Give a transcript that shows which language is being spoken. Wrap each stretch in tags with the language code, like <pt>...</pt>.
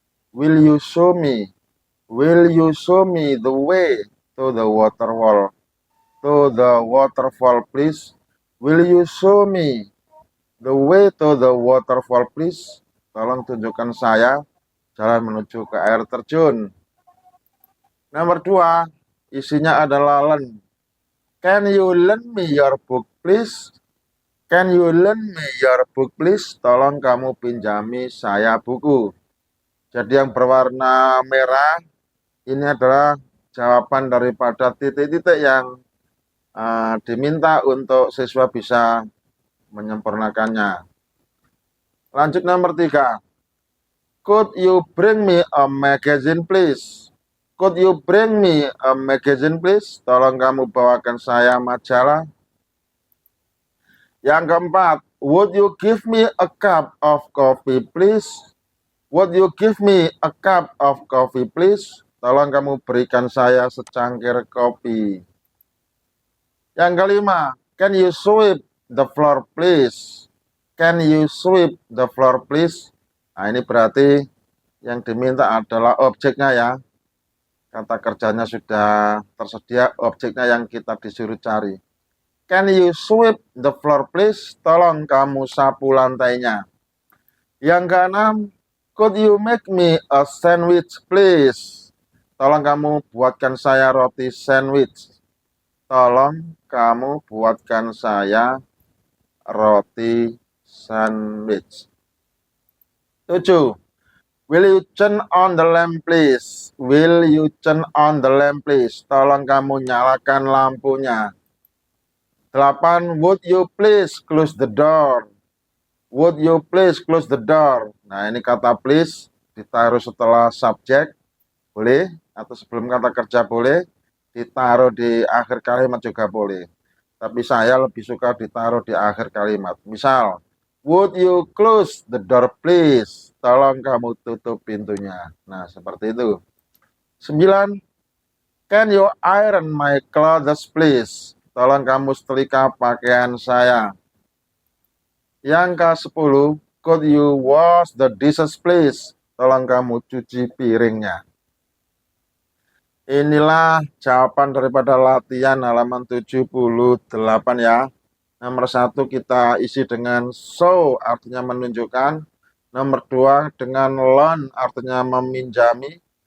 <en>Will you show me? Will you show me the way to the waterfall? To the waterfall please. Will you show me the way to the waterfall please?</en> <id>Tolong tunjukkan saya jalan menuju ke air terjun. Nomor 2, isinya adalah learn.</id> <en>Can you lend me your book please? Can you lend me your book please?</en> <id>Tolong kamu pinjami saya buku. Jadi yang berwarna merah ini adalah jawaban daripada titik-titik yang diminta untuk siswa bisa menyempurnakannya. Lanjut nomor 3.</id> <en>Could you bring me a magazine please? Could you bring me a magazine please?</en> <id>Tolong kamu bawakan saya majalah. Yang keempat,</id> <en>would you give me a cup of coffee please? Would you give me a cup of coffee please?</en> <id>Tolong kamu berikan saya secangkir kopi. Yang kelima,</id> <en>can you sweep the floor please? Can you sweep the floor please?</en> <id>Nah, ini berarti yang diminta adalah objeknya ya. Kata kerjanya sudah tersedia, objeknya yang kita disuruh cari.</id> <en>Can you sweep the floor please?</en> <id>Tolong kamu sapu lantainya. Yang keenam,</id> <en>could you make me a sandwich please?</en> <id>Tolong kamu buatkan saya roti sandwich. Tolong kamu buatkan saya roti sandwich. 7.</id> <en>Will you turn on the lamp please? Will you turn on the lamp please?</en> <id>Tolong kamu nyalakan lampunya. 8.</id> <en>Would you please close the door? Would you please close the door?</en> <id>Nah, ini kata please ditaruh setelah subjek boleh, atau sebelum kata kerja boleh, ditaruh di akhir kalimat juga boleh. Tapi saya lebih suka ditaruh di akhir kalimat. Misal,</id> <en>would you close the door please?</en> <id>Tolong kamu tutup pintunya. Nah, seperti itu. 9.</id> <en>Can you iron my clothes please?</en> <id>Tolong kamu setrika pakaian saya. Yang ke-10,</id> <en>could you wash the dishes please?</en> <id>Tolong kamu cuci piringnya. Inilah jawaban daripada latihan halaman 78 ya. Nomor 1 kita isi dengan show, artinya menunjukkan. Nomor 2 dengan loan, artinya meminjami.</id>